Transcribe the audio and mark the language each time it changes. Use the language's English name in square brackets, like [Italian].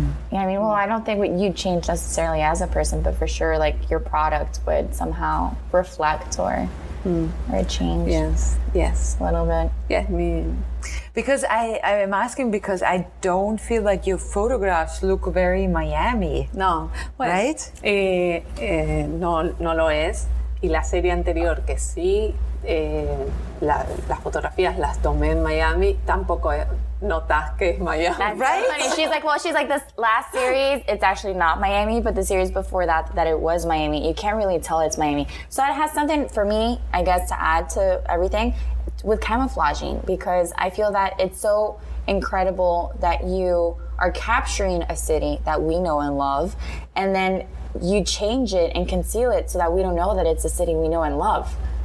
[English] Yeah, I mean, well, I don't think you'd change necessarily as a person, but for sure, like, your product would somehow reflect or change. Yes, a little bit. Yes, because I am asking because I don't feel like your photographs look very Miami. [Spanish] No, pues, [English] right? [Spanish] No lo es. Y la serie anterior que sí, las fotografías las tomé en Miami, tampoco notas que es Miami. [English] That's right? So funny. She's like, this last series, it's actually not Miami, but the series before that it was Miami. You can't really tell it's Miami. So it has something for me, I guess, to add to everything with camouflaging, because I feel that it's so incredible that you are capturing a city that we know and love, and then you change it and conceal it so that we don't know that it's a city we know and love.